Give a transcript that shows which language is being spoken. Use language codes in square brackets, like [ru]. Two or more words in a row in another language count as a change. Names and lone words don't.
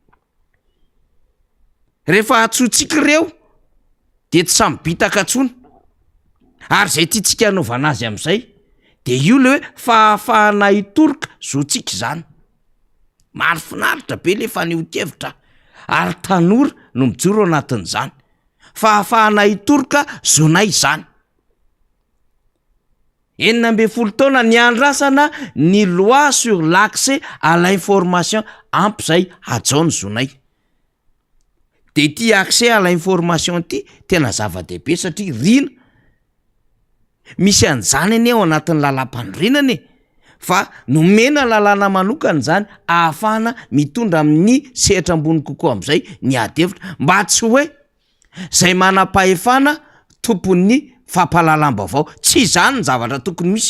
[mg] rehefa atsotsika ireo de tsy samy bitaka tsony ary zay tiatsika hanaovana azy amin'izay de io le hoe fahafahana hitoroka zotsika zany. Maro finaritra be le fanio-kevitra ary tanora no mijoro anatin'izany fahafahana hitoroka zonay zany. 19 taona ny andrasana ny [fr] loi sur l'accès à l'information [mg] ampy zay ajaony zonay. De ty [fr] accès à l'information [mg] ty tena zava-dehibe satria rina misy an'izany eny ao anatin'ny lalam-pandrinana fa nomena lalàna manokana zany ahafahana mitondra amin'ny sehatra ambony kokoa amin'izay ny adevitra mba tsy hoe zay manam-pahefana tompon'ny fampahalalam-baovao tsy zany ny zavatra tokony misy.